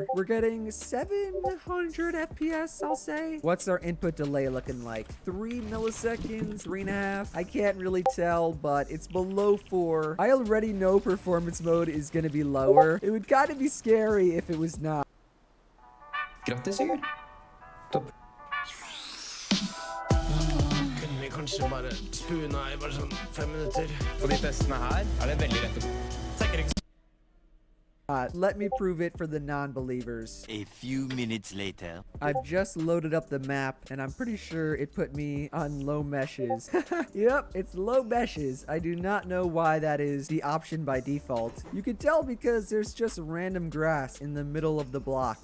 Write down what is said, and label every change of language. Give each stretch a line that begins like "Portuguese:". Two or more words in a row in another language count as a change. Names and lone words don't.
English: We're getting 700 FPS, I'll say. What's our input delay looking like? 3 milliseconds, 3.5? I can't really tell, but it's below 4. I already know performance mode is gonna be lower. It would kind of be scary if it was not.
Norwegian: Grattis, Sigurd. Topp. Kunne vi kanskje bare spuna i bare sånn 5 minutter? På de testene her er det veldig lett å tenker ikke.
English: Let me prove it for the non-believers. A few minutes later. I've just loaded up the map, and I'm pretty sure it put me on low meshes. Yep, it's low meshes. I do not know why that is the option by default. You can tell because there's just random grass in the middle of the block.